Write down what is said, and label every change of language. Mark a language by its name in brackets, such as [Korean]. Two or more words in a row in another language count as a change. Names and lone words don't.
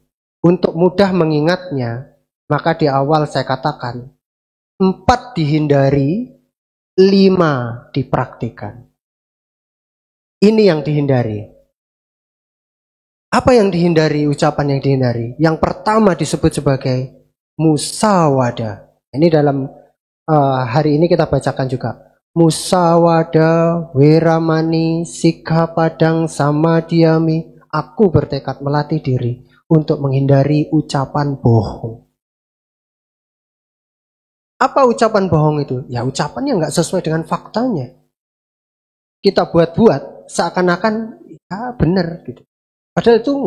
[Indonesian] Untuk mudah mengingatnya, maka di awal saya katakan, 4 dihindari, 5 dipraktikkan. Ini yang dihindari. Apa yang dihindari, ucapan yang dihindari? Yang pertama disebut sebagai musawada. Ini dalam hari ini kita bacakan juga. [Pali] Musawada, weramani, sikhapadang, samadhyami. [Indonesian] Aku bertekad melatih diri untuk menghindari ucapan bohong. Apa ucapan bohong itu? Ya ucapan yang nggak sesuai dengan faktanya. Kita buat-buat seakan-akan ya benar gitu.